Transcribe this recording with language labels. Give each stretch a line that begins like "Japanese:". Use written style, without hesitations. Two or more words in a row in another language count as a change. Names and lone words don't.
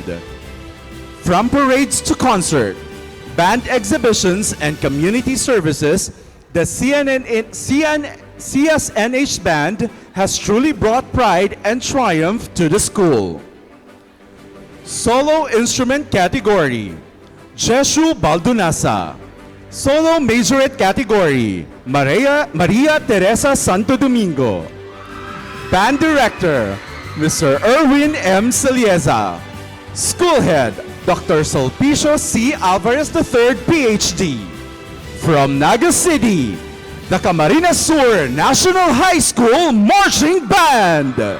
English: From parades to concert, band exhibitions, and community services, the CSNH band has truly brought pride and triumph to the school. Solo instrument category, Jeshu Baldunasa. Solo majorette category, Maria Teresa Santo Domingo. Band director, Mr. Erwin M. Salieza. School head, Dr. Sulpicio C. Alvarez III, PhD. From Naga City, the Camarines Sur National High School Marching Band.